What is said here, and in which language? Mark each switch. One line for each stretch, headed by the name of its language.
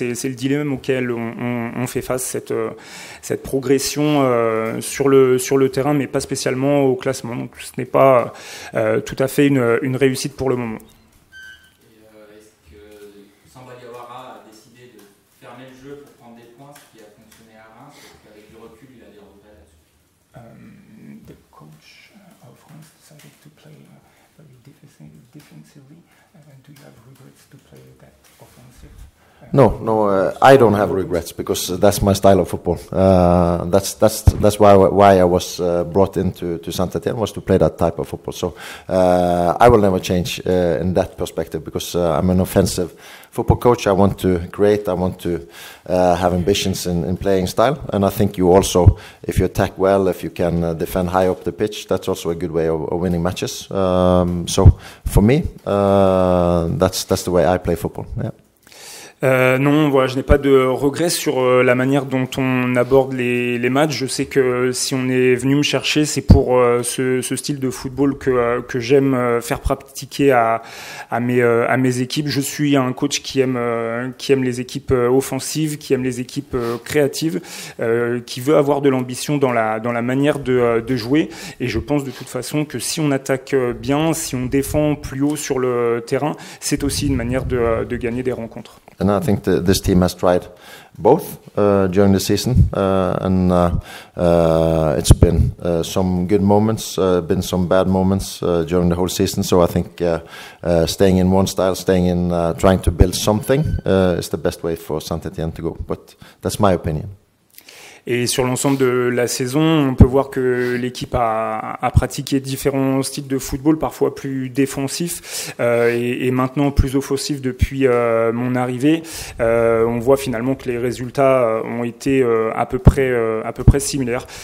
French: C'est le dilemme auquel on fait face, cette progression sur le terrain, mais pas spécialement au classement. Donc, ce n'est pas tout à fait une réussite pour le moment. Est-ce que Sambadiawara a décidé de fermer le jeu pour prendre des points, ce qui a fonctionné à Reims, parce qu'avec du recul, il a des regrets là-dessus?
English: The coach of Reims decided to play very defensively. Do you have regrets to play that offensive? No, I don't have regrets because that's my style of football. That's why I was brought into Saint-Étienne, was to play that type of football. So I will never change in that perspective because I'm an offensive football coach. I want to create. I want to have ambitions in playing style. And I think you also, if you attack well, if you can defend high up the pitch, that's also a good way of winning matches. So for me, that's the way I play football. Yeah.
French: Non, voilà, je n'ai pas de regrets sur la manière dont on aborde les matchs. Je sais que si on est venu me chercher, c'est pour ce style de football que j'aime faire pratiquer à mes équipes. Je suis un coach qui aime les équipes offensives, qui aime les équipes créatives, qui veut avoir de l'ambition dans la manière de jouer. Et je pense de toute façon que si on attaque bien, si on défend plus haut sur le terrain, c'est aussi une manière de gagner des rencontres.
English: And I think this team has tried both during the season, and it's been some good moments, been some bad moments during the whole season. So I think staying in one style, staying in trying to build something is the best way for Saint-Étienne to go. But that's my opinion.
French: Et sur l'ensemble de la saison, on peut voir que l'équipe a pratiqué différents styles de football, parfois plus défensifs et maintenant plus offensifs depuis mon arrivée. On voit finalement que les résultats ont été à peu près similaires.